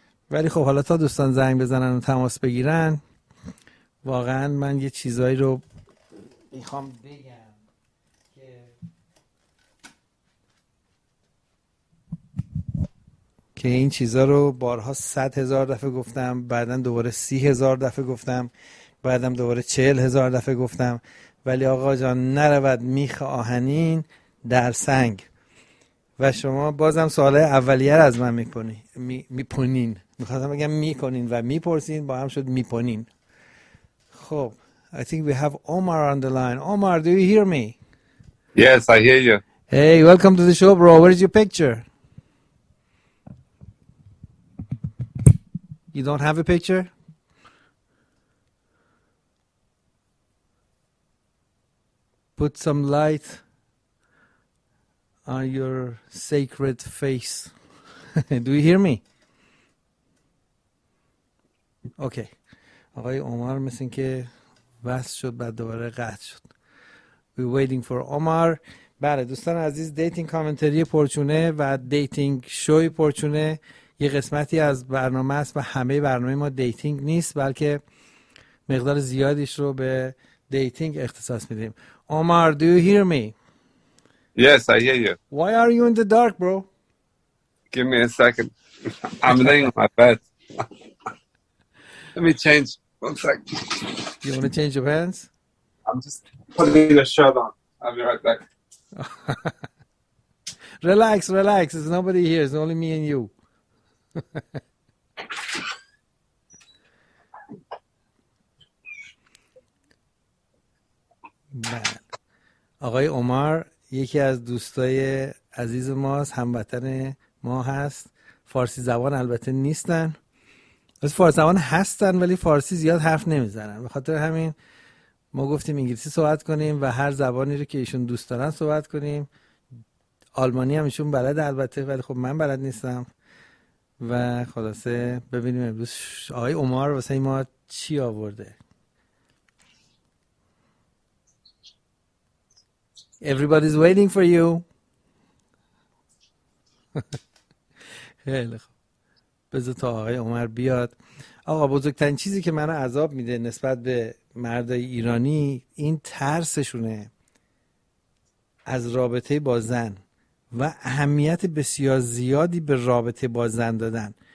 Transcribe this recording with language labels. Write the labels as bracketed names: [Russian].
[Persian] ولی خب حالا تا دوستان زنگ بزنن و تماس بگیرن، واقعا من یه چیزایی رو میخوام بگم که این چیزا رو بارها 100,000 دفعه گفتم، بعدن دوباره 30,000 دفعه گفتم، بعدم دوباره 40,000 دفعه گفتم، ولی آقا جان نرود میخ آهنین در سنگ. و شما بازم سوال اولیه رو از من میپونین، میخواستم بگم میکنین و میپرسین، با هم شد میپونین. [English] خب I think we have Omar on the line. Omar, do you hear me? Yes, I hear you. Hey, welcome to the show, bro. Where is your picture? You don't have a picture? Put some light on your sacred face. Do you hear me? Okay. [Persian] آقای عمر مثل این که وصل شد بعد دوباره قطع شد. [English] We're waiting for Omar. [Persian] بله دوستان عزیز، دیتینگ کامنتری پرچونه و دیتینگ شوی پرچونه یه قسمتی از برنامه است و همه برنامه ما دیتینگ نیست، بلکه مقدار زیادیش رو به دیتینگ اختصاص میدیم. [English] Omar, do you hear me? Yes, I hear you. Why are you in the dark, bro? Give me a second. I'm laying on my bed. Let me change. One second. You want to change your pants? I'm just putting the shirt on. I'll be right back. Relax, relax. There's nobody here. It's only me and you. [Persian] بله آقای عمر یکی از دوستای عزیز ماست، هموطن ما هست، فارسی زبان البته نیستن، از فارسی زبان هستن ولی فارسی زیاد حرف نمیزنن، به خاطر همین ما گفتیم انگلیسی صحبت کنیم و هر زبانی رو که ایشون دوست دارن صحبت کنیم. آلمانی هم ایشون بلد البته، ولی خب من بلد نیستم و خلاصه ببینیم امروز آقای عمر واسه ما چی آورده. [English] Everybody's waiting for you. [Persian] خیلی خب بذار تا آقای عمر بیاد. آقا بزرگترین چیزی که منو عذاب میده نسبت به مردای ایرانی این ترسشونه از رابطه با زن و اهمیت بسیار زیادی به رابطه با زن دادن.